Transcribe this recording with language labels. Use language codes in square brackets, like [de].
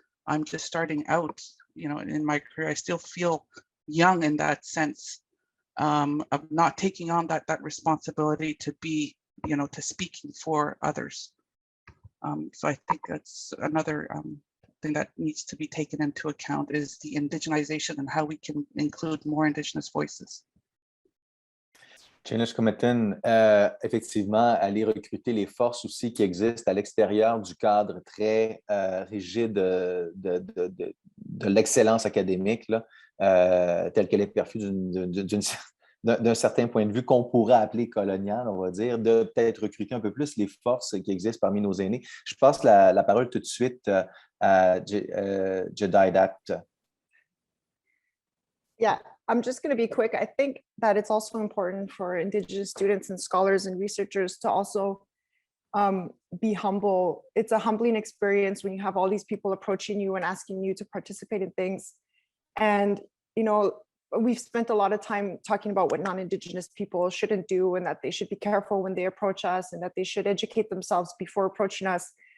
[en] I'm just starting out, you know, in my career. I still feel young in that sense, of not taking on that responsibility to be, you know, to speaking for others. So I think that's another thing that needs to be taken into account, is the indigenization and how we can include more Indigenous voices. [fr] Chenish Cometin, effectivement, aller recruter les forces aussi qui existent à l'extérieur du cadre très rigide de l'excellence académique, là, telle qu'elle est perçue d'un certain point de vue qu'on pourrait appeler colonial, on va dire, de peut-être recruter un peu plus les forces qui existent parmi nos aînés. Je passe la parole tout de suite à Jedidah. [en] Yeah. I'm just going to be quick. I think that it's also important for Indigenous students and scholars and researchers to also be humble. It's a humbling experience when you have all these people approaching you and asking you to participate in things. And, you know, we've spent a lot of time talking about what non-Indigenous people shouldn't do, and that they should be careful when they approach us, and that they should educate themselves before approaching us.